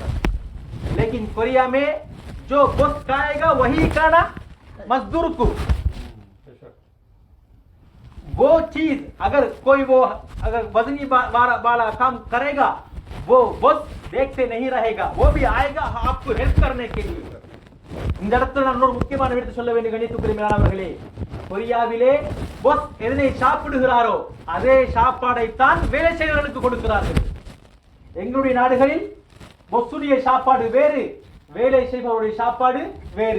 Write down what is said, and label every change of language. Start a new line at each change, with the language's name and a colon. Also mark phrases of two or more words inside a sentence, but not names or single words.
Urdu: لیکن کوریا میں جو بوس کھائے گا وہی کھانا مزدور کو. وہ چیز اگر کوئی اگر وزنی والا کام کرے گا وہ بوس دیکھتے نہیں رہے گا, وہ بھی آئے گا آپ کو ہیلپ کرنے کے لیے.
Tamil: இந்த இடத்துல நான் ஒரு முக்கியமான விஷயத்தை சொல்ல வேண்டிய கணித்துக்குரிய மேலாளர்களே, கொரியாவிலே பொஸ் எதனை சாப்பிடுகிறாரோ அதே சாப்பாடைத்தான் வேலை செய்கிறவர்களுக்கு கொடுக்கிறார்கள். எங்களுடைய நாடுகளில் பொஸ்ஸுடைய சாப்பாடு வேறு, வேலை செய்பவருடைய சாப்பாடு வேறு.